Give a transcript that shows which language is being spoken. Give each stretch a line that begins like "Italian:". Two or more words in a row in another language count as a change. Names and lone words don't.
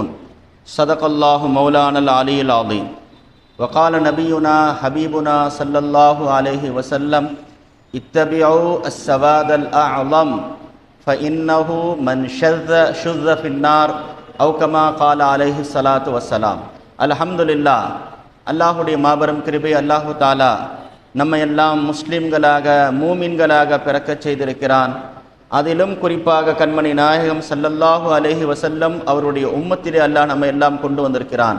Arabic: صدق الله مولانا العلي العظيم. وقال نبينا حبيبنا صلى الله عليه وسلم اتبعوا السواد الأعظم فإنه من شذ في النار أو كما قال عليه الصلاة والسلام.
Tamil: அல்ஹம்துலில்லாஹ். அல்லாஹுடைய மாபெரும் கிருபை
Arabic: الله تعالى
Tamil: நம்மை எல்லாம் முஸ்லிம்களாக மூமின்களாக பிறக்கச் செய்திருக்கிறான். அதிலும் குறிப்பாக கண்மணி நாயகம்
Arabic: صلى الله عليه وسلم
Tamil: அவருடைய உம்மத்திலே அல்லாஹ் நம்மை எல்லாம் கொண்டு வந்திருக்கிறான்.